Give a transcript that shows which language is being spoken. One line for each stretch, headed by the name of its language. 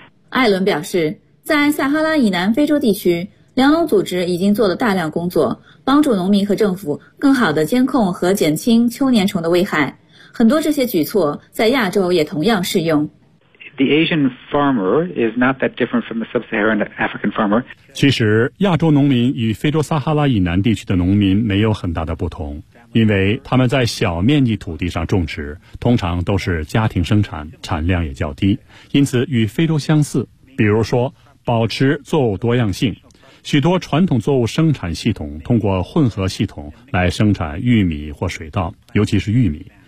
Chinese: 艾伦表示，在撒哈拉以南非洲地区，粮农组织已经做了大量工作，帮助农民和政府更好地监控和减轻秋粘虫的危害。很多这些举措在亚洲也同样适用。
English: The Asian farmer is not that different from the sub-Saharan African farmer.
Chinese: 其实，亚洲农民与非洲撒哈拉以南地区的农民没有很大的不同，因为他们在小面积土地上种植，通常都是家庭生产，产量也较低，因此与非洲相似。比如说，保持作物多样性。许多传统作物生产系统通过混合系统来生产玉米或水稻，尤其是玉米。